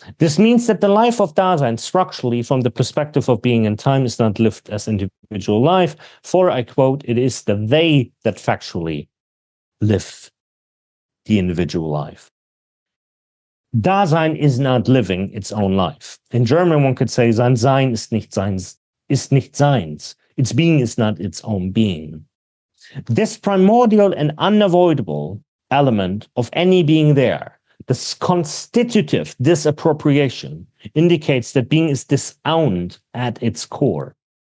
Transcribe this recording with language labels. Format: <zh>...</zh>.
<en>This means that the life of Dasein, structurally, from the perspective of being in time, is not lived as individual life, for, I quote, it is the they that factually live the individual life. Dasein is not living its own life. In German, one could say,</en> <de>sein Sein ist nicht seins.</de> <en>Its being is not its own being. This primordial and unavoidable element of any being there, this constitutive disappropriation, indicates that being is disowned at its core.</en>